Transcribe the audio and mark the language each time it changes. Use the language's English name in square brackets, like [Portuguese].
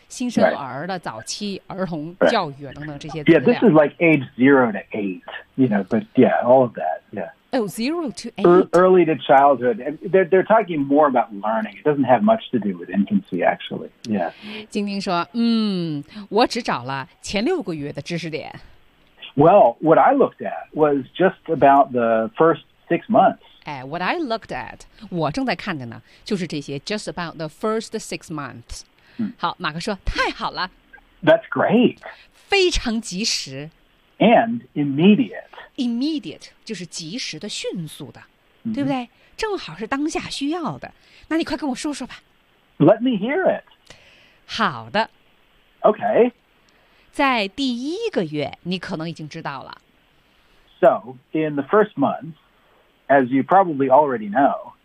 [Chinese] 新生儿的早期儿童教育、 [English] right. [Chinese] 等等这些。 [English] Yeah, this is like age 0 to 8, you know, but yeah, all of that, yeah. Oh, 0 to 8. Early to childhood. They're talking more about learning. It doesn't have much to do with infancy, actually. Yeah. [Chinese] 晶晶说，我只找了前六个月的知识点。 [English] Well, what I looked at was just about the first 6 months. What I looked at, [Chinese] 我正在看的呢，就是这些 [English] just about the first 6 months. [Chinese] 好，马克说，太好了。 [English] That's great. [Chinese] 非常及时。 [English] And immediate [Chinese] 就是及时的、迅速的，对不对？正好是当下需要的。那你快跟我说说吧。 [English] Let me hear it. [Chinese] 好的。 [English] Okay. [Chinese] 在第一个月，你可能已经知道了。 [English] So, in the first month, as you probably already know.